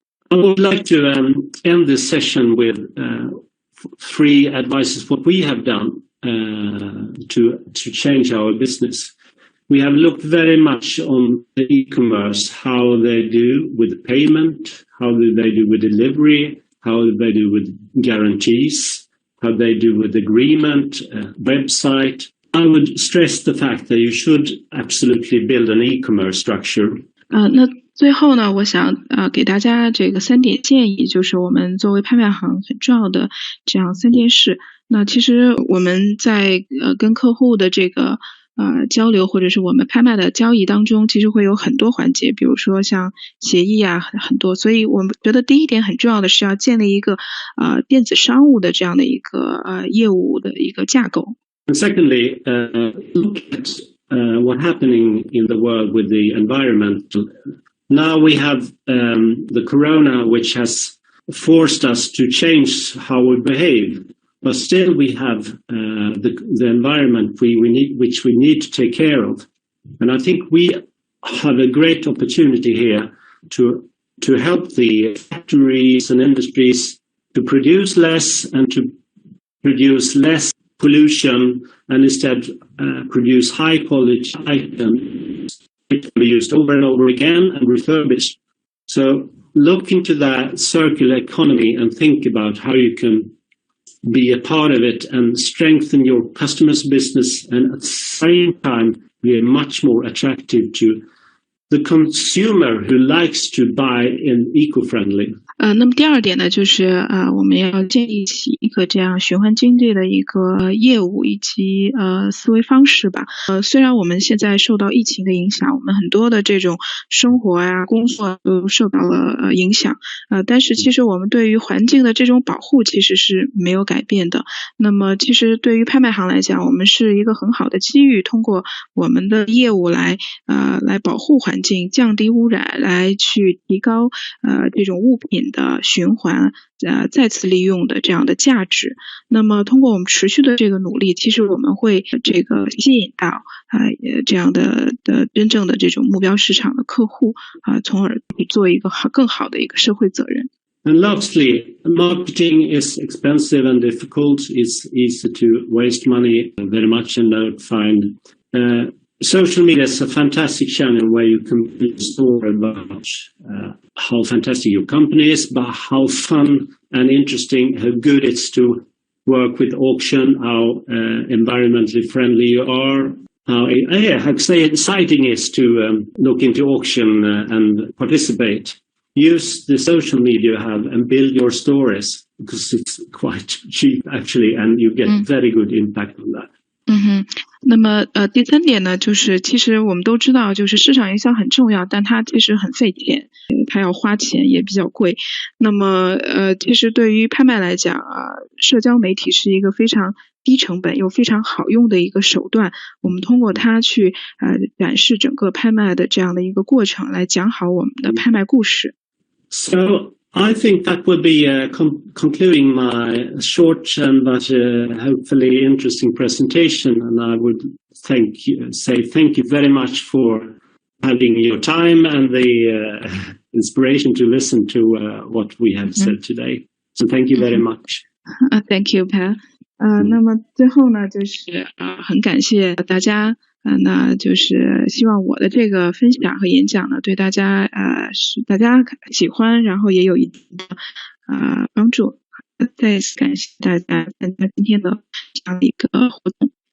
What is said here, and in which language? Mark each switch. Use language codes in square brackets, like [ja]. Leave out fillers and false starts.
[en] I would like to end this session with 3 advices what we have done to change our business. We have looked very much on the e-commerce, how they do with the payment, how do they do with delivery, how do they do with guarantees, how they do with agreement, website. I would stress the fact that you should absolutely build an e-commerce structure. [zh] 那最后呢，我想给大家这个3点建议，就是我们作为拍卖行很重要的这样3件事。那其实我们在跟客户的这个交流或者是我们拍卖的交易当中，其实会有很多环节，比如说像协议很多，所以我们觉得第一点很重要的是要建立一个电子商务的这样的一个业务的一个架构。 [en] And secondly, look at what's happening in the world with the environment. Now we have the corona, which has forced us to change how we behave. But still we have the environment which we need to take care of. And I think we have a great opportunity here to help the factories and industries to produce less and to produce less pollution and instead produce high quality items which can be used over and over again and refurbished. So look into that circular economy and think about how you can be a part of it and strengthen your customers' business and at the same time be much more attractive to the consumer who likes to buy in eco-friendly. [zh] 那么第2点呢，就是我们要建立起一个这样循环经济的一个业务以及思维方式吧。虽然我们现在受到疫情的影响，我们很多的这种生活工作都受到了影响，但是其实我们对于环境的这种保护其实是没有改变的。那么其实对于拍卖行来讲，我们是一个很好的机遇，通过我们的业务来保护环境，降低污染，来去提高这种物品的循环再次利用的这样的价值。那么通过我们持续的这个努力，其实我们会这个吸引到这样的真正的这种目标市场的客户从而做一个更好的一个社会责任。 [en] And lastly, marketing is expensive and difficult. It's easy to waste money very much and not find social media is a fantastic channel where you can store about how fantastic your company is, but how fun and interesting, how good it's to work with auction, how environmentally friendly you are, how exciting it is to look into auction and participate. Use the social media you have and build your stories because it's quite cheap actually, and you get very good impact on that. [zh] 那么第3点呢，就是其实我们都知道，就是市场营销很重要，但它其实很费钱，它要花钱也比较贵。那么其实对于拍卖来讲社交媒体是一个非常低成本又非常好用的一个手段，我们通过它去展示整个拍卖的这样的一个过程，来讲好我们的拍卖故事。 [en] So I think that will be concluding my short but hopefully interesting presentation, and I would say thank you very much for having your time and the inspiration to listen to what we have said today. So thank you very much. Thank you, Pat. [zh] 那么最后呢，就是很感谢大家。那就是希望我的这个分享和演讲呢，对大家使大家喜欢，然后也有一定的帮助。再次感谢大家参加今天的这样的一个活动。